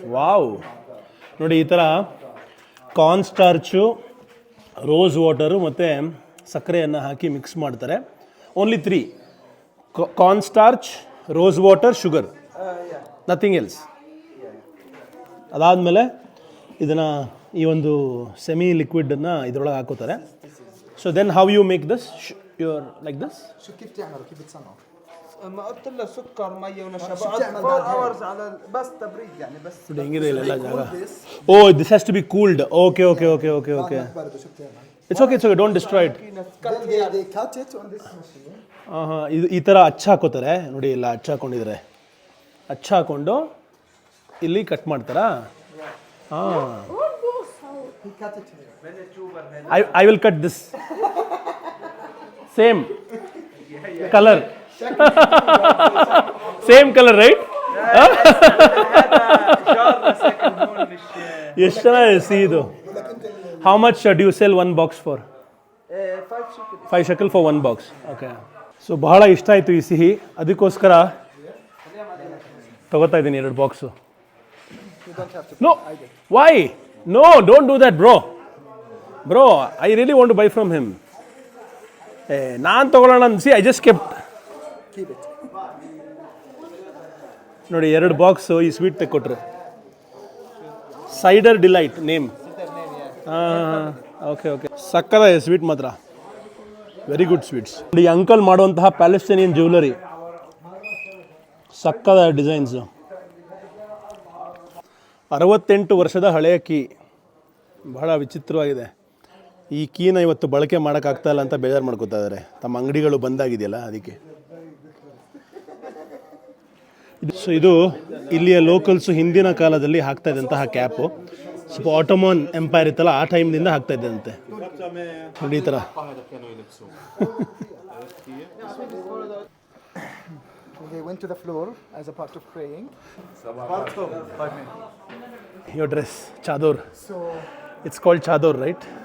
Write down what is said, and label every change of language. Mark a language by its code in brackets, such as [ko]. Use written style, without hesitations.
[kn] Wow, ನೋಡಿ ಈ ಥರ ಕಾರ್ನ್ ಸ್ಟಾರ್ಚು, ರೋಸ್ ವಾಟರು ಮತ್ತು ಸಕ್ಕರೆಯನ್ನು ಹಾಕಿ ಮಿಕ್ಸ್ ಮಾಡ್ತಾರೆ. [en] Only 3: corn starch, rose water, sugar, nothing else. [kn] ಅದಾದಮೇಲೆ ಇದನ್ನು ಈ ಒಂದು ಸೆಮಿ ಲಿಕ್ವಿಡನ್ನು ಇದರೊಳಗೆ ಹಾಕೋತಾರೆ. [en] So then how you make this? Your like this. [ar] شو كيف تعملوا كيف بتصنعوا؟ ما قلت له سكر ميه ونشا [en] 4 hours [ar] على بس تبريد يعني بس. [kn] ಹೆಂಗಿದೆ ಇಲ್ಲೆಲ್ಲ ಜಾಗ? [en] This has to be cooled. Okay okay okay okay okay. It's okay, it's okay, don't destroy it. they cut it on this machine. [kn] ಇದು ಈ ಥರ ಅಚ್ಚ ಹಾಕೋತಾರೆ ನೋಡಿ, ಇಲ್ಲ ಅಚ್ಚ ಹಾಕೊಂಡಿದ್ದಾರೆ. ಅಚ್ಚ ಹಾಕೊಂಡು ಇಲ್ಲಿ ಕಟ್ ಮಾಡ್ತಾರಾ? [en] He cut it here. I will cut this. Same color. Same color, right? [kn] ಎಷ್ಟು ಚೆನ್ನಾಗಿದೆ ಸಿಹಿ ಇದು. [en] How much do you sell one box for? 5 shekel for one box. Okay. [kn] So ಬಹಳ ಇಷ್ಟ ಆಯಿತು ಈ ಸಿಹಿ, ಅದಕ್ಕೋಸ್ಕರ ತಗೋತಾ ಇದ್ದೀನಿ 2 box. [en] No, why? No, don't do that, bro. Bro, I really want to buy from him. [kn] ನಾನು ತಗೊಳ್ಳೋಣ ಅನ್ಸಿ, [en] I just kept. [kn] ನೋಡಿ 2 ಬಾಕ್ಸು ಈ sweet ತೆಕ್ಕೊಟ್ರು. [en] Cider delight name. Okay okay, [kn] ಸಕ್ಕದ sweet ಮಾತ್ರ [en] Very good sweets. [kn] ಈ ಅಂಕಲ್ ಮಾಡುವಂತಹ ಪ್ಯಾಲೆಸ್ಟೈನಿಯನ್ jewellery ಸಕ್ಕದ designs. 68 ವರ್ಷದ ಹಳೆಯ ಕೀ, ಬಹಳ ವಿಚಿತ್ರವಾಗಿದೆ. ಈ ಕೀನ ಇವತ್ತು ಬಳಕೆ ಮಾಡೋಕ್ಕಾಗ್ತಾ ಇಲ್ಲ ಅಂತ ಬೇಜಾರು ಮಾಡ್ಕೋತಾ ಇದ್ದಾರೆ. ತಮ್ಮ ಅಂಗಡಿಗಳು ಬಂದಾಗಿದೆಯಲ್ಲ ಅದಕ್ಕೆ. ಸೊ ಇದು ಇಲ್ಲಿಯ ಲೋಕಲ್ಸು ಹಿಂದಿನ ಕಾಲದಲ್ಲಿ ಹಾಕ್ತಾ ಇದ್ದಂತಹ ಕ್ಯಾಪು. ಸ್ವಲ್ಪ ಆಟೋಮನ್ ಎಂಪೈರ್ ಇತ್ತಲ್ಲ ಆ ಟೈಮ್ದಿಂದ ಹಾಕ್ತಾ ಇದ್ದಂತೆ ನೋಡಿ ಈ ಥರ. [en] They went to the floor as a part of praying. Your dress, chador. It's called chador, right?